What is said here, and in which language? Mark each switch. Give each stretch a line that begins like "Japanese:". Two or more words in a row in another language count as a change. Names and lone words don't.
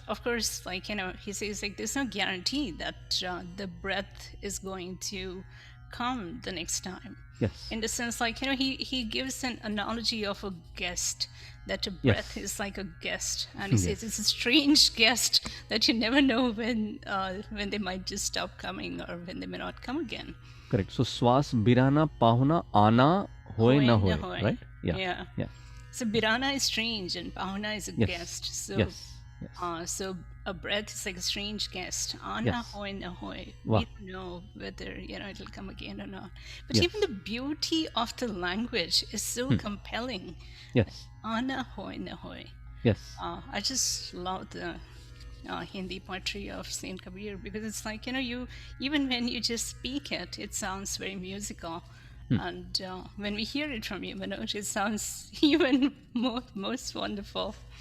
English: of course, like, he says, like, there's no guarantee that the breath is going to come the next time. Yes. In the sense, like, he gives an analogy of a guest, that a Yes. breath is like a guest, and he says Yes. it's a strange guest that you never know when they might just stop coming or when they may not come again. Correct. So
Hindi: स्वास बिराना पाहुना आना होय ना होय, hoy.
English: right? Yeah. Yeah. Yeah. So Birana is strange and Pahuna is a Yes. guest. So Yes. Yes. so a breath is like a strange guest.
Hindi: Ana
English: Yes.
Hindi: होय ना होय.
English: Wow. We don't know whether it'll come again or not. But Yes. even the beauty of the language is so compelling. Yes.
Hindi: आना होय ना होय.
English: Yes. I just love the Hindi poetry of Saint Kabir because it's like, you even when you just speak it, it sounds very musical. And when we hear it from you, Manoj, it sounds even most wonderful.